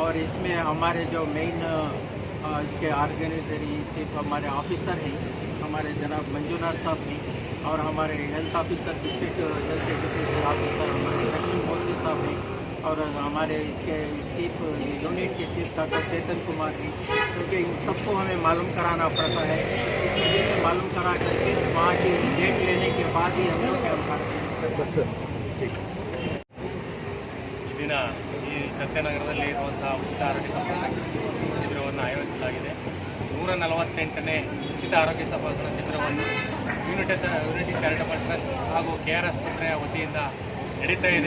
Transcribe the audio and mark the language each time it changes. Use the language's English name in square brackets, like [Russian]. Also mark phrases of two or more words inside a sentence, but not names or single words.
[Hindi] और इसमें हमारे जो मेन इसके [English] organizery chief [Hindi] हमारे ऑफिसर हैं, हमारे जनाब मंजूनाथ साहब हैं, और हमारे [English] health officer district health education officer [Hindi] हमारे लक्ष्मी मोदी साहब हैं, और हमारे इसके [English] chief unit [Hindi] के [English] chief doctor [Hindi] चेतन कुमार हैं। क्योंकि इन सबको हमें मालूम कराना पड़ता है। इस वजह से मालूम करा करके वहाँ की डेट लेने के बाद ही हम लोग कैंप करते हैं। बस सर, ठीक। [Kannada] ಈ ದಿನ ಈ ಸತ್ಯನಗರದಲ್ಲಿ ಇರುವಂತಹ ಉಚಿತ ಆರೋಗ್ಯ ತಪಾಸಣಾ ಶಿಬಿರವನ್ನು ಆಯೋಜಿಸಲಾಗಿದೆ. 148ನೇ ಉಚಿತ ಆರೋಗ್ಯ ತಪಾಸಣಾ ಶಿಬಿರವನ್ನು ಯೂನಿಟಿ ಚಾರಿಟಬಲ್ ಟ್ರಸ್ಟ್ ಹಾಗೂ KR ಆಸ್ಪತ್ರೆಯ ವತಿಯಿಂದ ನಡೀತಾ ಇದೆ.